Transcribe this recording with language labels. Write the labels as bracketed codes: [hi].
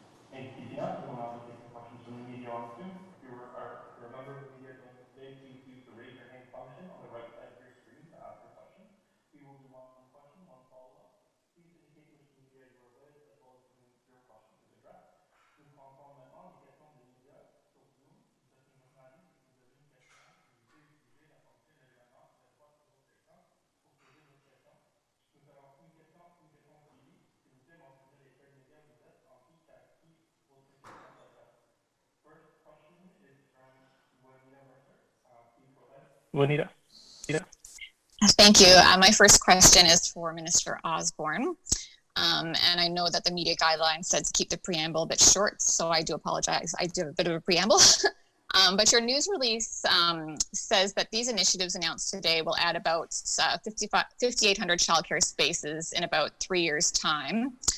[en] Thank you, Tina. We'll now take some questions from the media on Zoom. If you're a member of the media joining us today, please use the raise your hand function on the right side of your screen to ask a question. We will do one question, one follow-up. Please indicate which media you are with, as well as whom your question is addressed. [fr] Nous comptons maintenant les questions des médias sur Zoom. Vous êtes un journaliste et vous avez une question. Vous pouvez utiliser la fonction de l'événement qui s'affiche sur votre écran pour poser votre question. Nous ferons une question, une réponse suivie. S'il vous plaît, mentionnez les quels médias vous êtes, ensuite à qui votre question s'adresse. [en] First question is from Juanita Mercer. Please go ahead. Juanita. Thank you. My first question is for Minister Osborne. And I know that the media guidelines said to keep the preamble a bit short, so I do apologize. I do have a bit of a preamble. But your news release says that these initiatives announced today will add about 5,800 childcare spaces in about 3 years' time.